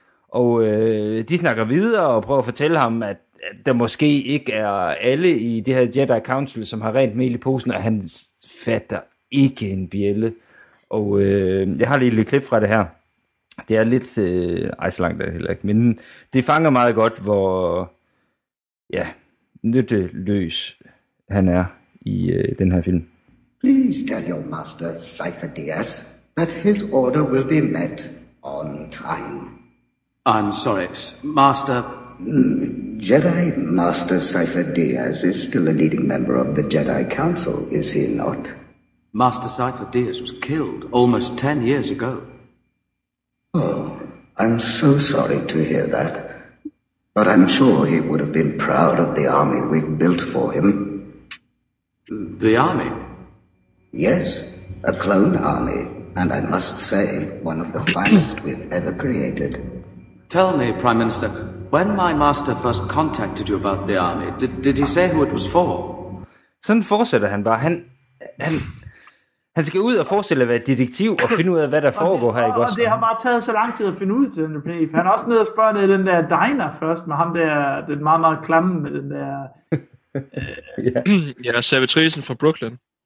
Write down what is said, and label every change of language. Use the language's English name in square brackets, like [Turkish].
[Danish] Og de snakker videre og prøver at fortælle ham, at der måske ikke er alle i det her Jedi Council, som har rent mel i posen, og han fatter ikke en bjælle. Og jeg har lige et klip fra det her. Det er lidt, så langt er det heller ikke, men det fanger meget godt, hvor nytteløs han er i den her film. [English] Please tell your master, Cypher Diaz, that his order will be met on time. I'm sorry, master. Jedi Master Cypher Diaz is still a leading member of the Jedi Council, is he not? Master Cypher Diaz was killed almost 10 years ago. Oh, I'm so sorry to hear that. But I'm sure he would have been proud of the army we've built for him. The army? Yes, a clone army. And I must say, one of the finest we've ever created. Tell me, Prime Minister, when my master first contacted you about the army, did he say who it was for? [Danish] Sådan fortsætter han bare. Han skal ud og forestille at være detektiv og finde ud af, hvad der foregår her, ikke også? Og det har bare taget så lang tid at finde ud til den planet, for han er også nede og spørger ned i den der diner først med ham der, den meget, meget klamme med den der... Ja, servitrisen fra Brooklyn.